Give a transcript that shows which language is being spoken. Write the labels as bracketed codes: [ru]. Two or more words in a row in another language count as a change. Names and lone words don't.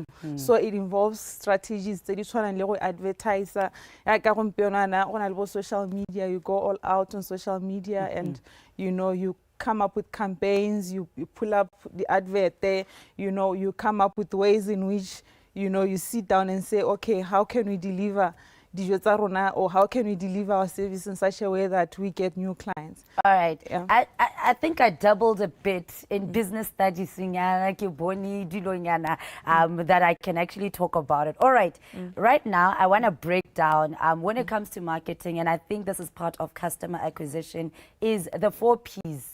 [en] So it involves strategies that you try and advertise. On social media, you go all out on social media, and you come up with campaigns, you pull up the advert there, you come up with ways in which you sit down and say, okay, how can we deliver [st] dijo tsa rona, [en] or how can we deliver our service in such a way that we get new clients? All right. Yeah. I think I doubled a bit in business studies that I can actually talk about it. All right. Right now, I want to break down when it comes to marketing, and I think this is part of customer acquisition, is the 4 Ps.